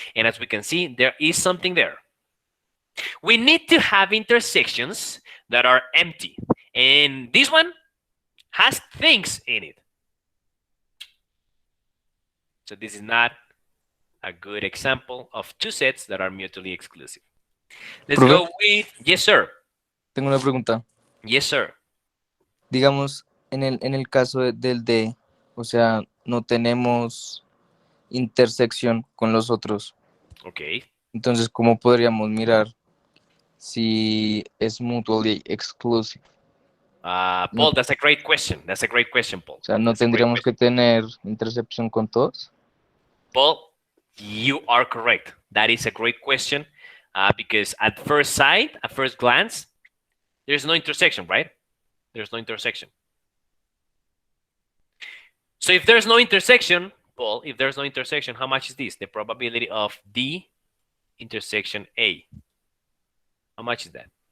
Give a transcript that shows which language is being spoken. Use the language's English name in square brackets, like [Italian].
[English] And as we can see, there is something there. We need to have intersections that are empty. And this one has things in it. So this is not a good example of two sets that are mutually exclusive. Let's go with, yes, sir. [Spanish] Tengo una pregunta. [English] Yes, sir. [Spanish] Digamos, en el caso del D, o sea, no tenemos intersección con los otros. [English] Okay. [Spanish] Entonces, ¿cómo podríamos mirar si es mutually exclusive? [English] Paul, that's a great question. That's a great question, Paul. [Spanish] O sea, ¿no tendríamos que tener intersección con todos? [English] Paul, you are correct. That is a great question because at first sight, at first glance, there's no intersection, right? There's no intersection. So if there's no intersection, Paul, if there's no intersection, how much is this? The probability of D intersection A. How much is that?